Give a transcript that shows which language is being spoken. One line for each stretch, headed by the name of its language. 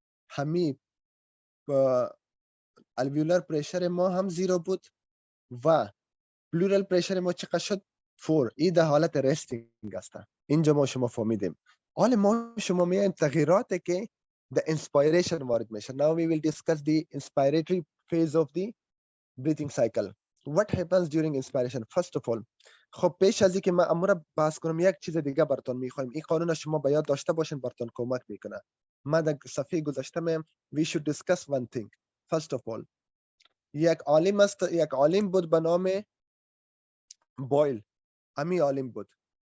Persian: همی الویولار پرشر ما هم 0 بود و پلورال پرشر ما چقدر شد؟ 4. این در حالت رستینگ است. اینجا ما شما فهمیدیم. حالا ما شما میایم تغییراتی که the inspiration وارد میشه.
English: Now we will discuss the inspiratory phase of the breathing cycle. What happens during inspiration? First of all,
Persian: خب پیش از اینکه من امور بحث کنم یک چیز دیگه براتون میخوایم. این قانون شما باید داشته باشین، براتون کمک میکنه. من در صفحه گذشته میم
English: we should discuss one thing. First of all,
Persian: یک عالم بود به نام بویل. امی عالم بود.